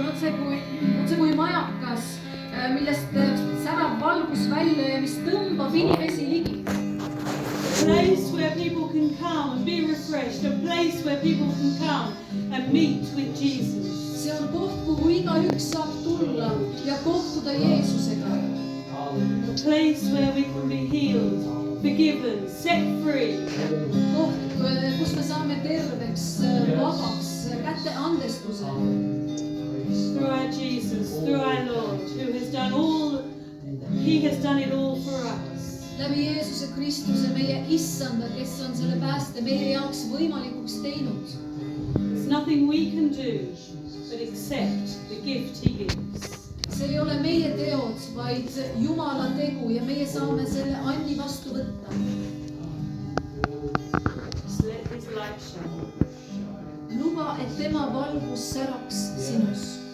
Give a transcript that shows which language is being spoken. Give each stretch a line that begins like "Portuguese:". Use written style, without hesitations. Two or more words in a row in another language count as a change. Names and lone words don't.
Estonian: see kui majakas, millest särab valgus välja ja mis tõmbab inimesi ligi.
English: A place where people can come and be refreshed. A place where people can come and meet with Jesus.
Estonian: See on koht, kuhu igaüks saab tulla ja kohtuda Jeesusega.
English: A place where we can be healed, forgiven, set free.
Estonian: Koht, kus me saame terveks, vabaks, kätte andestuse.
English: Through our Jesus, through our Lord, who has done all, He has done it all for us.
Estonian: Läbi Jeesuse Kristuse meie issanda, kes on selle pääste meie jaoks võimalikuks teinud.
English: There's nothing we can do but accept the gift He gives.
Estonian: See ei ole meie teod, vaid Jumala tegu ja meie saame selle andi vastu võtta.
English: Just let His light shine.
Estonian: Luba, et tema valgus säraks sinus.